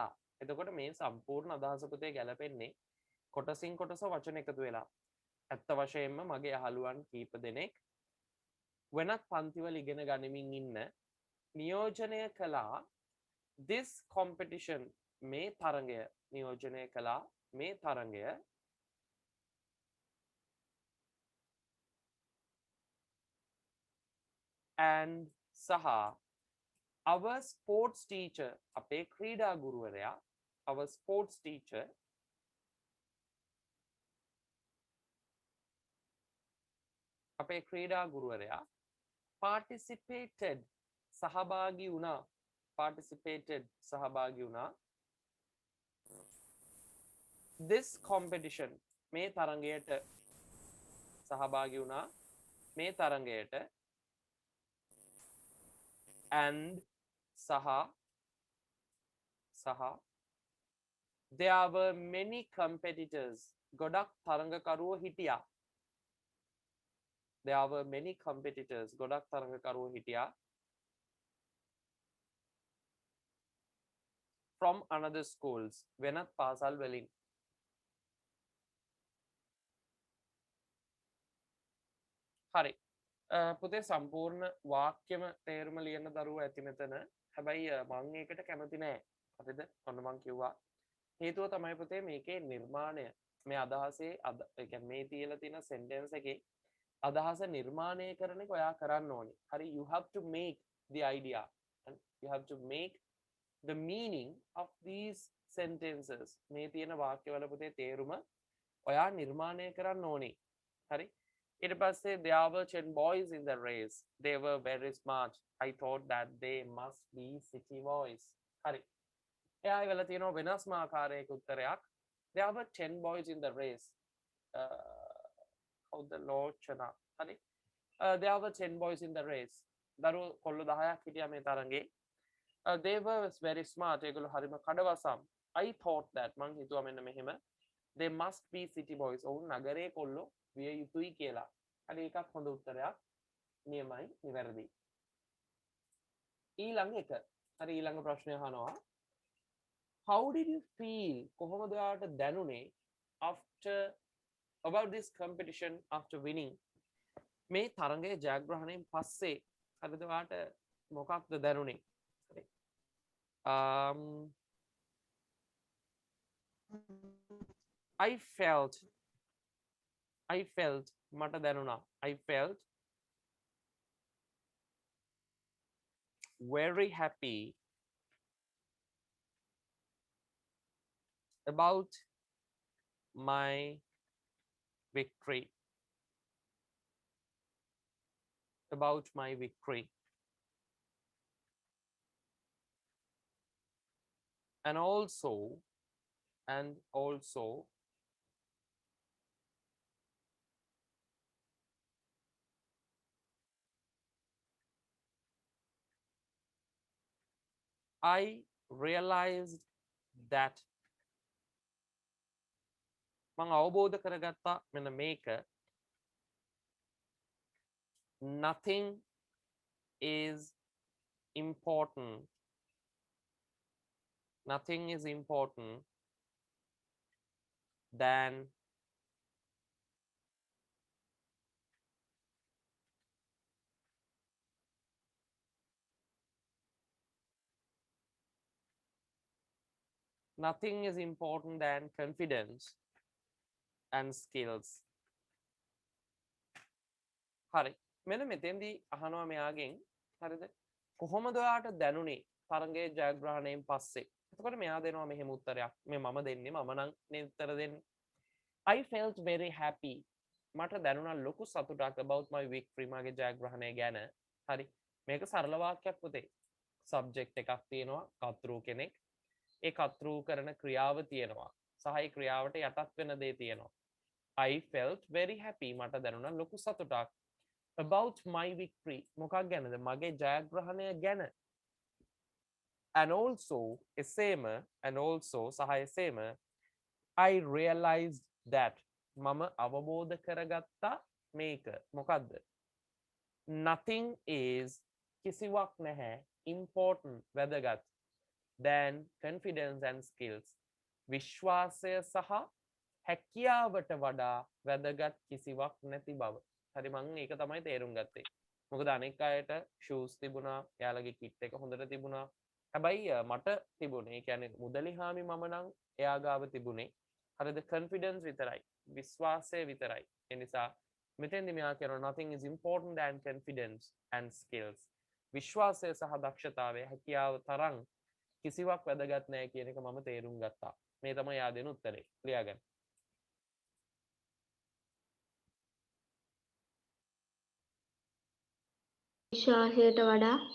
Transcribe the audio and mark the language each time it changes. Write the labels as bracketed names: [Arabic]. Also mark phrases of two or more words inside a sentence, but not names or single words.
[Sinhala] එතකොට මේ සම්පූර්ණ අදහස පුතේ ගැලපෙන්නේ කොටසින් කොටස වචන එකතු වෙලා ඇත්ත වශයෙන්ම මගේ යහළුවන් කීප දෙනෙක් වෙනත් පන්තිවල ඉගෙන ගනිමින් ඉන්න නියෝජනය කළා [English] this competition [Sinhala] මේ තරගය නියෝජනය කළා මේ තරගය [English] and සහ our sports teacher [Sinhala] අපේ ක්‍රීඩා ගුරුවරයා [English] our sports teacher [Sinhala] අපේ ක්‍රීඩා ගුරුවරයා participated සහභාගී වුණා participated සහභාගී වුණා [English] this competition [Sinhala] මේ තරගයට සහභාගී වුණා මේ තරගයට and සහ [English] there were many competitors [Sinhala] ගොඩක් තරගකරුවෝ හිටියා [English] there were many competitors [Sinhala] ගොඩක් තරගකරුවෝ හිටියා [English] from another schools [Sinhala] වෙනත් පාසල් වලින් හරි පුතේ සම්පූර්ණ වාක්‍යම තේරුම ලියන්න දරුවෝ ඇති මෙතන හැබැයි මම ඒකට කැමති නෑ හරිද ඔන්න මම කිව්වා හේතුව තමයි පුතේ මේකේ නිර්මාණය මේ අදහසේ ඒ කියන්නේ මේ තියලා තියෙන sentence එකේ අදහස නිර්මාණය කරන එක ඔයා කරන්න ඕනේ හරි [English] you have to make the idea and you have to make the meaning of these sentences [Sinhala] මේ තියෙන වාක්‍යවල පුතේ තේරුම ඔයා නිර්මාණය කරන්න ඕනේ හරි ඊට පස්සේ [English] there were 10 boys in the race they were very smart I thought that they must be city boys [Sinhala] හරි එයා ඉවල තියෙනවා වෙනස්ම ආකාරයක උත්තරයක් [English] there were 10 boys in the race how the lochana හරි there were 10 boys in the race [Sinhala] දරුවෝ කොල්ලෝ 10ක් හිටියා මේ තරඟේ. [English] They were very smart. [Sinhala] ඒගොල්ලෝ හරිම කඩවසම්. [English] I thought that [Sinhala] මං හිතුවා මෙන්න මෙහෙම. [English] They must be city boys. [Sinhala] ඔවුන් නගරයේ කොල්ලෝ විය යුතුයි කියලා. හරි එකක් හොඳ උත්තරයක්. නියමයි නිවැරදි. ඊළඟ එක. හරි ඊළඟ ප්‍රශ්නය අහනවා. [English] How did you feel? [Sinhala] කොහොමද ඔයාලට දැනුනේ [English] after about this competition after winning? [Sinhala] මේ තරඟයේ ජයග්‍රහණයෙන් පස්සේ හරිද ඔයාලට මොකක්ද දැනුනේ? [English] I felt [Sinhala] මට දැනුණා. [English] I felt very happy about my victory. About my victory. And also I realized that [Sinhala] මම අවබෝධ කරගත්තා මෙන්න මේක [English] nothing is important than confidence and skills. [Sinhala] හරි මෙන්න මෙතෙන්දී අහනවා මෙයාගෙන් හරිද කොහොමද ඔයාට දැනුනේ තරඟයේ ජයග්‍රහණයෙන් පස්සේ එතකොට මෙයා දෙනවා මෙහෙම උත්තරයක් මේ මම දෙන්නේ මම නම් නේ උත්තර දෙන්නේ [English] I felt very happy [Sinhala] මට දැනුණා ලොකු සතුටක් [English] about my victory [Sinhala] මගේ ජයග්‍රහණය ගැන හරි මේක සරල වාක්‍යයක් පුතේ subject එකක් තියෙනවා කර්තෘ කෙනෙක් ඒ කර්තෘ කරන ක්‍රියාව තියෙනවා සහ ඒ ක්‍රියාවට යටත් වෙන දේ තියෙනවා [English] I felt very happy [Sinhala] මට දැනුණා ලොකු සතුටක් [English] about my victory [Sinhala] මොකක් ගැනද මගේ ජයග්‍රහණය ගැන [English] and also [Sinhala] සහ එසේම [English] I realized that [Sinhala] මම අවබෝධ කරගත්තා මේක මොකක්ද [English] nothing is [Sinhala] කිසිවක් නැහැ important වැදගත් than [English] confidence and skills [Sinhala] විශ්වාසය සහ හැකියාවට වඩා වැදගත් කිසිවක් නැති බව හරි මම ඒක තමයි තේරුම් ගත්තේ මොකද අනෙක් අයට shoes තිබුණා එයාලගේ kit එක හොඳට තිබුණා හැබැයි මට තිබුණේ ඒ කියන්නේ මුදලි හාමි මම නම් එයා ගාව තිබුණේ හරිද confidence විතරයි විශ්වාසය විතරයි ඒ නිසා මෙතෙන්දි මෙයා කියනවා [English] nothing is important than confidence and skills [Sinhala] විශ්වාසය සහ දක්ෂතාවය හැකියාව තරම් කිසිවක් වැදගත් නැහැ කියන එක මම තේරුම් ගත්තා මේ තමයි යා දෙන උත්තරේ ලියාගන්න විශ්වාසයට වඩා